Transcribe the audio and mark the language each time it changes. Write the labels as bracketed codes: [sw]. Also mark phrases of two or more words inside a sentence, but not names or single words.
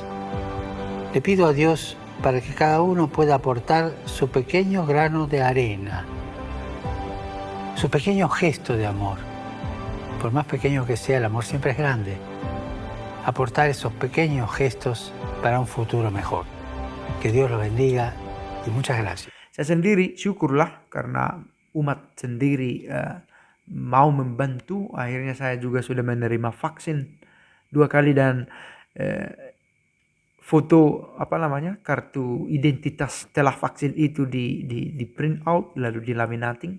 [es] Le pido a Dios para que cada uno pueda aportar su pequeño grano de arena, su pequeño gesto de amor. Por más pequeño que sea, el amor siempre es grande. Aportar esos pequeños gestos para un futuro mejor. Que Dios los bendiga y muchas gracias. [id] Saya sendiri syukurlah karena umat sendiri mau membantu. Akhirnya saya juga sudah menerima vaksin 2 kali dan foto kartu identitas setelah vaksin itu di [en] print out [id] lalu dilaminating.